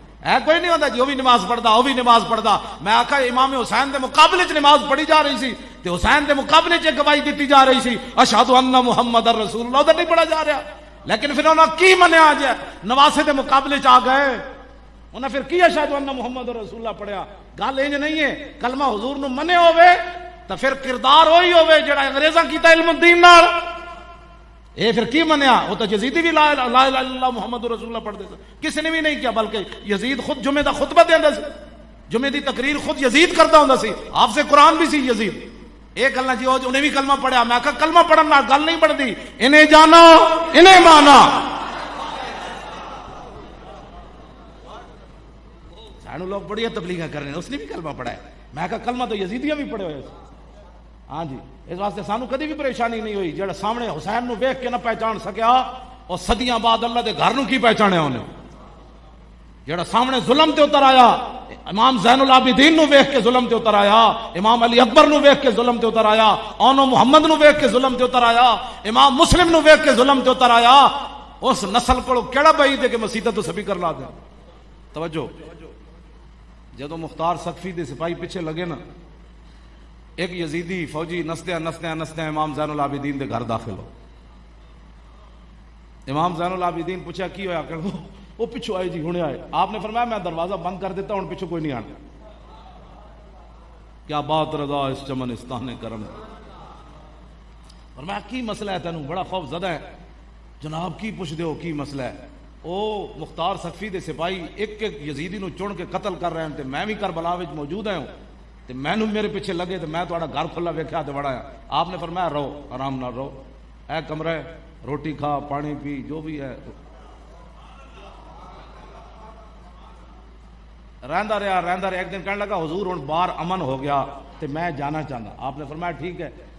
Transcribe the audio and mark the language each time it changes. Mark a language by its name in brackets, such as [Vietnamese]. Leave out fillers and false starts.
[Urdu] ہے کوئی نہیں ہوتا جی وہ بھی نماز پڑھتا وہ بھی نماز پڑھتا. [Punjabi] میں آکھا امام حسین دے مقابلے چ نماز پڑھی جا رہی سی تے حسین دے مقابلے چ گواہی دیتی جا رہی سی [Arabic] اشہد ان محمد رسول اللہ, [Punjabi] ادھر نہیں پڑھا جا رہا. لیکن پھر انہوں نے کی منیا جائے نواسے دے مقابلے چ آ گئے, انہیں پھر کی [Arabic] اشہد ان محمد رسول اللہ [Punjabi] پڑھیا. گل انج نہیں ہے کلمہ حضور نو منے ہوئے تو پھر کردار وہی ہوئے جڑا انگریزاں کیتا علم الدین نال. اے پھر کی منیا؟ [Urdu] وہ تو یزیدی بھی [Arabic] لا الہ الا اللہ محمد رسول اللہ [Urdu] پڑھتے تھے, کسی نے بھی نہیں کیا. [Punjabi] بلکہ یزید خود جمعے دا خطبہ دیندا سی, جمعے دی تقریر خود یزید کرتا ہوندا سی, آپ سے قرآن بھی سی یزید. ایک گل نہ جی انہیں بھی کلمہ پڑھیا. میں کہا کلمہ پڑھن نال گل نہیں بڑھتی, انہیں جانا انہیں مانا. سانو لوگ بڑی تبلیغاں کر رہے ہیں, اس نے بھی کلمہ پڑھا ہے. میں کہا کلمہ تو یزیدیاں بھی پڑھے ہوئے. ہاں جی اس واسطے سانو کدی بھی پریشانی نہیں ہوئی. جڑا سامنے حسین نو ویکھ کے نہ پہچان سکیا اور صدیاں بعد اللہ دے گھر نو کی پہچانیا انہیں. جڑا سامنے ظلم تے اتر آیا, امام زین العابدین نو ویکھ کے ظلم تے اتر آیا, امام علی اکبر نو ویکھ کے ظلم تے اتر آیا, اونو محمد نو ویکھ کے ظلم تے اتر آیا, امام مسلم نو ویکھ کے ظلم تے اتر آیا. [Urdu] اس نسل کو کیڑا بعید ہے کہ مسیطہ تو سبھی کر لا دیں. [Punjabi] توجہ، جدو مختار سقفی دے سپاہی پیچھے لگے نا، ایک یزیدی فوجی نسدے امام زین العابدین دے گھر داخل ہو. امام زین العابدین پوچھا کی ہویا، کہ وہ پیچھو آئے جی ہونے آئے. آپ نے فرمایا میں دروازہ بند کر دیتا ہوں، پیچھو کوئی نہیں آنا. [Urdu] کیا بات رضا اس چمنستان کرم. [Punjabi] فرمایا کی مسئلہ ہے تینوں، بڑا خوف زدہ ہے. جناب کی پوچھ دیو کی مسئلہ ہے. او مختار سقفی دے سپاہی ایک ایک یزیدی نو چن کے قتل کر رہے ہیں تے میں بھی کربلا وچ موجود ہوں تے مینوں میرے پیچھے لگے تے میں تہاڈا گھر کھلا ویکھیا تے بڑا. آپ نے فرمایا رہو آرام نال رہو، اے کمرہ ہے، روٹی کھا پانی پی جو بھی ہے. رہندا رہا. ایک دن کہنے لگا حضور ہن باہر امن ہو گیا تے میں جانا چاہتا. آپ نے فرمایا ٹھیک ہے.